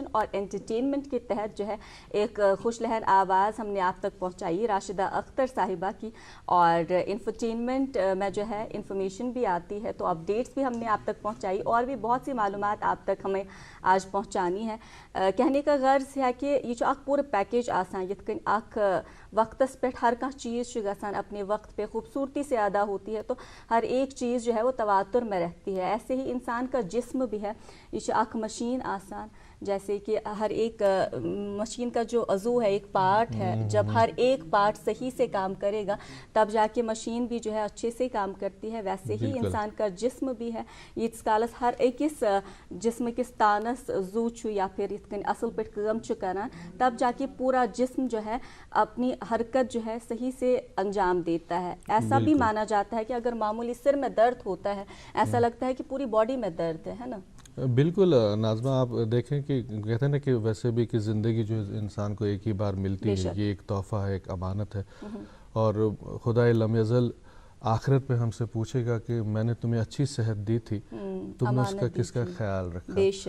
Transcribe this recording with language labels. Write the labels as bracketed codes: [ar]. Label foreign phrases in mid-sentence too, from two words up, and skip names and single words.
[ur] اور انٹرٹینمنٹ کے تحت جو ہے ایک خوش لہر آواز ہم نے آپ تک پہنچائی راشدہ اختر صاحبہ کی، اور انفوٹینمنٹ میں جو ہے انفارمیشن بھی آتی ہے، تو اپڈیٹس بھی ہم نے آپ تک پہنچائی اور بھی بہت سی معلومات آپ تک ہمیں آج پہنچانی ہے. کہنے کا غرض ہے کہ یہ جو [ks] अख पूरा पैकेज आसान यथ कन अख वक्तस पे हर कह चीज़ गसान [ur] اپنے وقت پہ خوبصورتی سے ادا ہوتی ہے، تو ہر ایک چیز جو ہے وہ تواتر میں رہتی ہے. ایسے ہی انسان کا جسم بھی ہے, [ks] ये अख मशीन आसान, [ur] جیسے کہ ہر ایک مشین کا جو عضو ہے ایک پارٹ ہے، جب ہر ایک پارٹ صحیح سے کام کرے گا تب جا کے مشین بھی جو ہے اچھے سے کام کرتی ہے. ویسے ہی انسان کا جسم بھی ہے, [ks] ये कालस हर एक जिस्म किस तानस जू छु या फिर इतकन असल पे काम छु करान, [ur] تب جا کے پورا جسم جو ہے اپنی حرکت جو ہے صحیح سے انجام دیتا ہے. ایسا بھی مانا جاتا ہے کہ اگر معمولی سر میں درد ہوتا ہے، ایسا لگتا ہے کہ پوری باڈی میں درد ہے نا. بالکل نازمہ، آپ دیکھیں کہ کہتے ہیں نا کہ ویسے بھی کہ زندگی جو انسان کو ایک ہی بار ملتی ہے، یہ ایک تحفہ ہے، ایک امانت ہے، اور خدا لم یزل آخرت پہ ہم سے پوچھے گا کہ میں نے تمہیں اچھی صحت دی تھی، تم نے اس کا کس کا خیال رکھا.